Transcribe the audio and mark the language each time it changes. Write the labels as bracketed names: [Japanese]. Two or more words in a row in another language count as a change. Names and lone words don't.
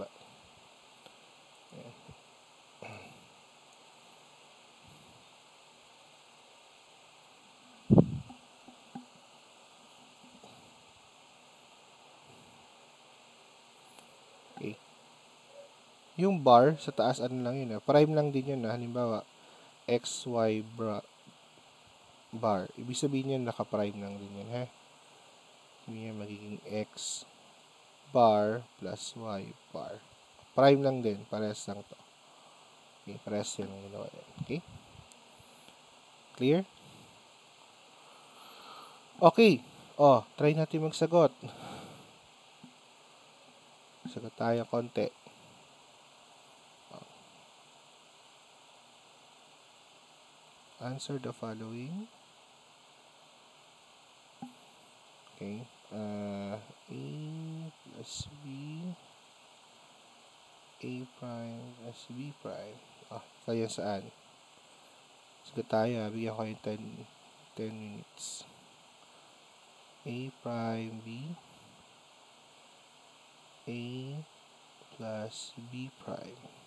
[Filipino] Ayan. Okay. Yung bar sa taas, ano lang yun, prime lang din yun, halimbawa, xy bar. Ibig sabihin yun, naka-prime lang din yun, Ibig yun, magiging [English] x bar plus y bar. [Filipino] Prime lang din, parehas lang to. Okay, parehas yun ang ginawa yan. [English] Okay? Clear? Okay. [Filipino] Try natin magsagot. Sagot tayo konti. [English] Answer the following. Okay. A plus B, A prime plus B prime. [Filipino] Ito yan saan? Sagot tayo. Bigyan ko yung 10 minutes. [English] A prime B, A plus B prime.